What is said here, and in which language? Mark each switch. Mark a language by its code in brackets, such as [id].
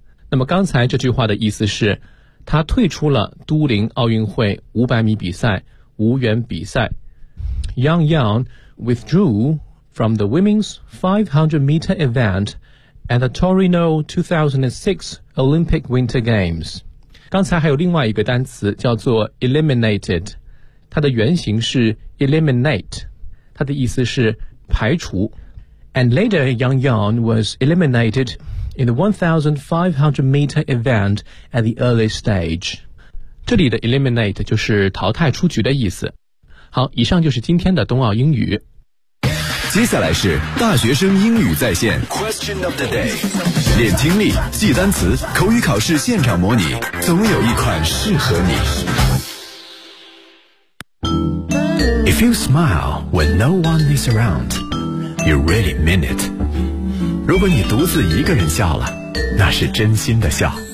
[zh] 那么刚才这句话的意思是，他退出了都灵奥运会500米比赛，无缘比赛。 [en] Yang Yang withdrew from the women's 500-meter event at the Torino 2006 Olympic Winter Games。 [zh] 刚才还有另外一个单词叫做 eliminated， 它的原型是 eliminate。他的意思是排除。 [en] And later Yang Yang was eliminated in the 1500-meter event at the early stage. [zh] 这里的 eliminate 就是淘汰出局的意思。好，以上就是今天的冬奥英语。接下来是大学生英语在线 [en] Question of the day， [zh] 练听力，记单词，口语考试现场模拟，总有一款适合你。 [en] If you smile when no one is around, you really mean it. [zh] 如果你独自一个人笑了，那是真心的笑。